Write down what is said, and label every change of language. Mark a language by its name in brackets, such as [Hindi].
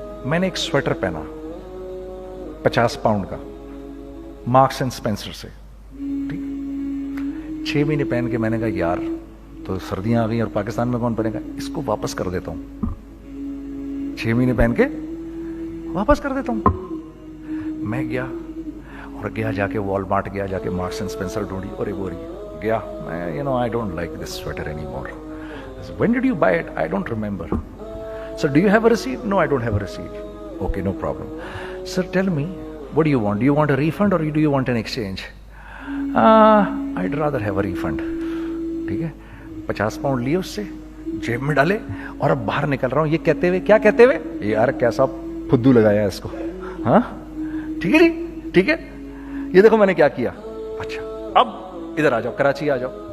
[Urdu] میں نے ایک سویٹر پہنا 50 پاؤنڈ کا, مارکس اینڈ اسپینسر سے, ٹھیک, 6 مہینے پہن کے میں نے کہا یار تو سردیاں آ گئی اور پاکستان میں کون پہنے گا, اس کو واپس کر دیتا ہوں. 6 مہینے پہن کے واپس کر دیتا ہوں. میں گیا اور جا کے وال مارٹ گیا, جا کے مارکس اینڈ اسپینسر ڈھونڈی اور ایک بوری گیا. [English] میں I don't like this sweater anymore. When did you buy it? I don't remember. Sir, do you have a receipt? No, I don't have a receipt. Okay, no problem. Sir, tell me, what do you want? Do you want a refund or do you want an exchange? I'd rather have a refund. [Urdu] ٹھیک ہے, 50 pound لیے اس سے, جیب میں ڈالے اور اب باہر نکل رہا ہوں یہ کہتے ہوئے, کیا کہتے ہوئے, یار کیسا پھدو لگایا اس کو. ہاں ٹھیک ہے جی, ٹھیک ہے, یہ دیکھو میں نے کیا کیا. اچھا اب ادھر آ جاؤ, کراچی آ جاؤ.